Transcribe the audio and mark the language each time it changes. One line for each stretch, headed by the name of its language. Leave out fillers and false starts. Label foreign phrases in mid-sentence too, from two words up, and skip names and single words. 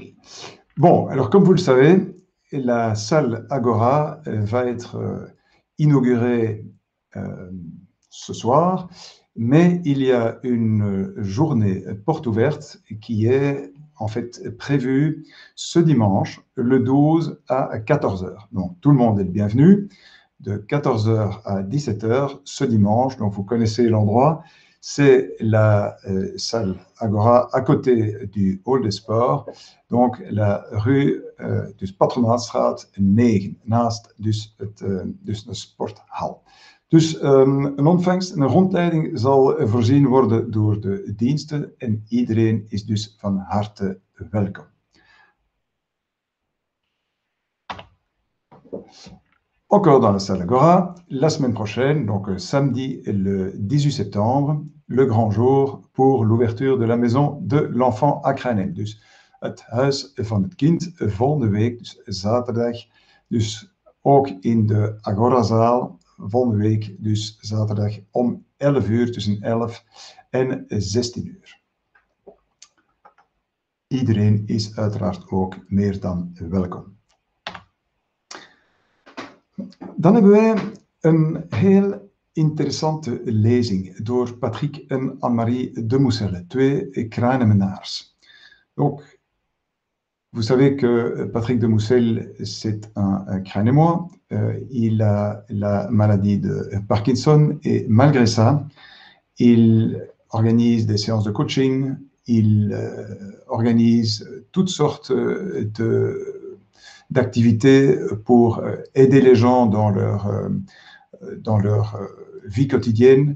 French: Bon, alors comme vous le savez, la salle Agora va être inaugurée ce soir, mais il y a une journée porte ouverte qui est en fait prévue ce dimanche, le 12 à 14h. Donc tout le monde est le bienvenu, de 14h à 17h ce dimanche. Donc vous connaissez l'endroit, c'est la salle Agora à côté du hall des sports, donc la rue dus Patronaatstraat 9,
Dutch: naast dus de sporthal. Dus een ontvangst en een rondleiding zal voorzien worden door de diensten en iedereen is dus van harte welkom.
French: Encore dans la salle Agora, la semaine prochaine, donc samedi le 18 septembre, le grand jour pour l'ouverture de la maison de l'enfant à Kruinen.
Dutch: Dus het huis van het kind volgende week, dus zaterdag, dus ook in de Agorazaal. Volgende week, dus zaterdag om 11 uur, tussen 11 en 16 uur. Iedereen is uiteraard ook meer dan welkom. Dan hebben wij een heel interessante lezing door Patrick en Anne-Marie de Mousselle, twee Kruinemenaars.
French: Donc, vous savez que Patrick de Mousselle, c'est un Kruinemois. Il a la maladie de Parkinson et malgré ça, il organise des séances de coaching, il organise toutes sortes d'activités pour aider les gens dans leur vie quotidienne.